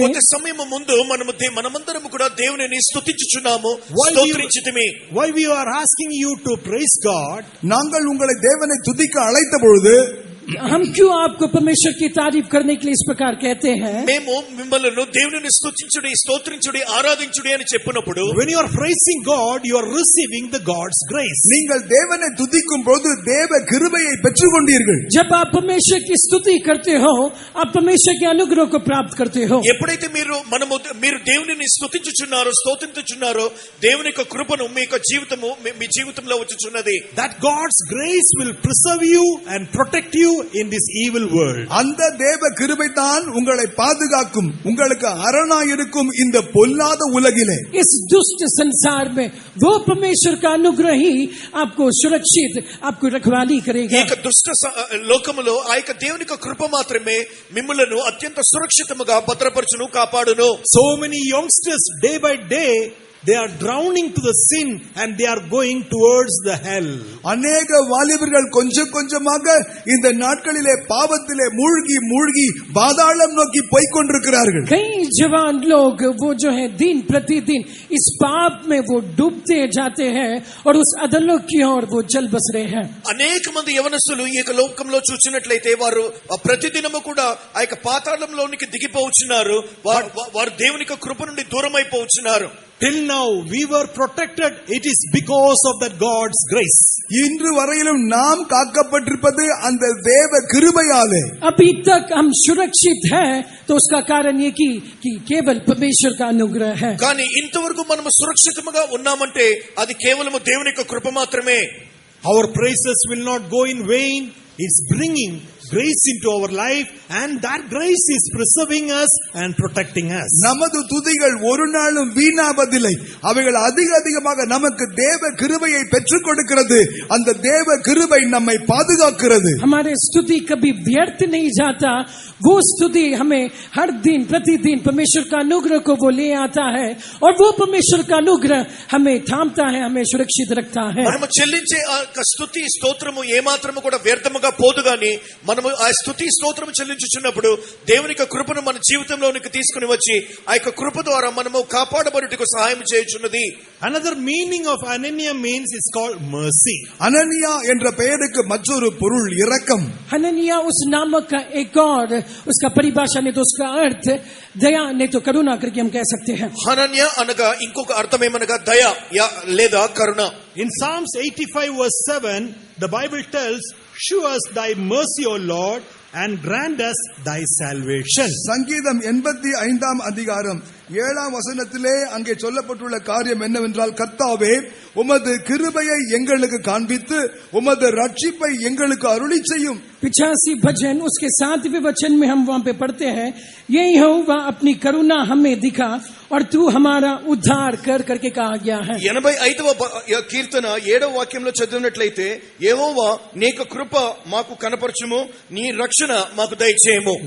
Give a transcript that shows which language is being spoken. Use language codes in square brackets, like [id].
[te] కొంత సమయం ముందు మనమందరం కూడా దేవునిని స్తుతించుచున్నాము, స్తోత్రించుతిమి. [en] Why we are asking you to praise God? [ta] நாங்கள் உங்களை தேவனை துதிக்க அழைத்த பொழுது [hi] हम क्यों आपको परमेश्वर की तारीफ करने के लिए इस प्रकार कहते हैं? [te] మేము మిమ్మల్ని దేవునిని స్తుతించుడి, స్తోత్రించుడి, ఆరాధించుడి అని చెప్పినప్పుడు, [en] when you are praising God, you are receiving the God's grace. [ta] நீங்கள் தேவனை துதிக்கும் போது தேவ கிருபையை பெற்றுக்கொண்டீர்கள். [hi] जब आप परमेश्वर की स्तुति करते हो आप परमेश्वर के अनुग्रह को प्राप्त करते हो. [te] ఎప్పుడైతే మీరు దేవునిని స్తుతించుచున్నారో, స్తోత్రించుచున్నారో, దేవుని యొక్క కృపను మీ జీవితంలో వచ్చుచున్నది. [en] That God's grace will preserve you and protect you in this evil world. [ta] அந்த தேவ கிருபை தான் உங்களை பாதுகாக்கும், உங்களுக்கு அரணாய் இருக்கும் இந்த பொல்லாத உலகிலே. [hi] इस दुष्ट संसार में वो परमेश्वर का अनुग्रह ही आपको सुरक्षित, आपको रखवाली करेगा. [te] ఈ దుష్ట లోకములో ఆ యొక్క దేవుని యొక్క కృప మాత్రమే మిమ్ములను అత్యంత సురక్షితముగా భద్రపరచును, కాపాడును. [en] So many youngsters day by day they are drowning to the sin and they are going towards the hell. [ta] அநேக வாலிபர்கள் கொஞ்சம் கொஞ்சமாக இந்த நாட்களிலே பாவத்திலே மூழ்கி பாதாளம் நோக்கி போய்க் கொண்டிருக்கிறார்கள். [hi] कई जवान लोग वो जो है दिन प्रतिदिन इस पाप में वो डूबते जाते हैं और उस अधोलोक की ओर वो चल बस रहे हैं. [te] అనేక మంది యవనస్తులు ఈ యొక్క లోకంలో చూసినట్లయితే వారు ప్రతిదినము కూడా ఆ యొక్క పాతాళంలోనికి దిగిపోవచ్చున్నారు. వారు దేవుని యొక్క కృప నుండి దూరం అయిపోవచ్చున్నారు. [en] Till now we were protected, it is because of that God's grace. [ta] இன்று வரையிலும் நாம் காக்கப்பட்டிருப்பது அந்த தேவ கிருபையாலே. [hi] अभी तक हम सुरक्षित हैं तो उसका कारण ये कि केवल परमेश्वर का अनुग्रह है. [te] కానీ ఇంతవరకు మనము సురక్షితముగా ఉన్నామంటే అది కేవలం దేవుని యొక్క కృప మాత్రమే. [en] Our praises will not go in vain. It's bringing grace into our life and that grace is preserving us and protecting us. [ta] நமது துதிகள் ஒரு நாளும் வீணாவதில்லை, அவைகள் அதிகமாக நமக்கு தேவ கிருபையை பெற்றுக் கொடுக்கிறது. அந்த தேவ கிருபை நம்மை பாதுகாக்கிறது. [hi] हमारे स्तुति कभी व्यर्थ नहीं जाता, वो स्तुति हमें हर दिन प्रतिदिन परमेश्वर का अनुग्रह को वो ले आता है और वो परमेश्वर का अनुग्रह हमें थामता है, हमें सुरक्षित रखता है. [te] మనము చెల్లించే ఆ స్తుతి స్తోత్రము ఏమాత్రము కూడా వ్యర్థముగా పోదు, గాని మనం మనము ఆ స్తుతి స్తోత్రం చెల్లించుచున్నప్పుడు దేవుని యొక్క కృపను మన జీవితంలోనికి తీసుకుని వచ్చి ఆ యొక్క కృప ద్వారా మనము కాపాడబడుటకు సహాయం చేయుచున్నది. [en] Another meaning of Anania means is called mercy. [ta] அனனியா என்ற பெயருக்கு மற்றொரு பொருள் இரக்கம். [hi] हननिया उस नामक का एक और उसका परिभाषा नहीं तो उसका अर्थ दया नहीं तो करुणा करके हम कह सकते हैं. [te] హనన్య అనగా ఇంకొక అర్థం ఏమనగా దయ లేదా కరుణ. [en] In Psalms 85 verse 7, the Bible tells, "Shew us thy mercy, O Lord, and grant us thy salvation." [ta] சங்கீதம் 85 அதிகாரம் 7 வசனத்திலே அங்கே சொல்லப்பட்டுள்ள காரியம் என்னவென்றால், கர்த்தாவே உமது கிருபையை எங்களுக்கு காண்பித்து உமது ரட்சிப்பை எங்களுக்கு அருளி செய்யும். [hi] 85 भजन उसके 7वें वचन में हम वहां पे पढ़ते हैं, ये यहोवा अपनी करुणा हमें दिखा और तू हमारा उद्धार कर करके कहा गया है. [te] 85వ కీర్తన 7వ వాక్యంలో చదివినట్లయితే, యెహోవా నీకు కృప మాకు కనపరచుము, నీ రక్షణ మాకు దయచేయము.